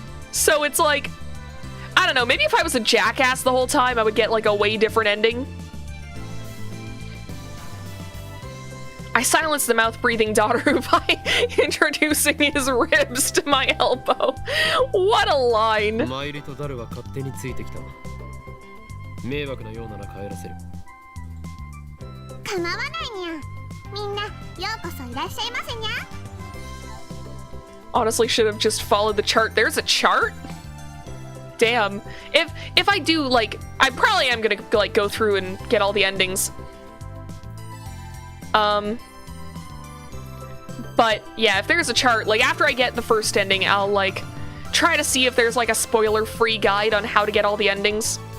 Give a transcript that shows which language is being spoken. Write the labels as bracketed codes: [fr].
[en] So it's like, I don't know, maybe if I was a jackass the whole time, I would get, like, a way different ending. I silenced the mouth-breathing daughter by introducing his ribs to my elbow. What a line. [ja] 参りとダルは勝手についてきた。迷惑なようなら帰らせる。構わないにゃ。みんなようこそいらっしゃいませにゃ。 [en] Honestly, should have just followed the chart. There's a chart? Damn. If I do, like, I probably am gonna, like, go through and get all the endings. But yeah, if there's a chart, like, after I get the first ending, I'll, like, try to see if there's, like, a spoiler-free guide on how to get all the endings.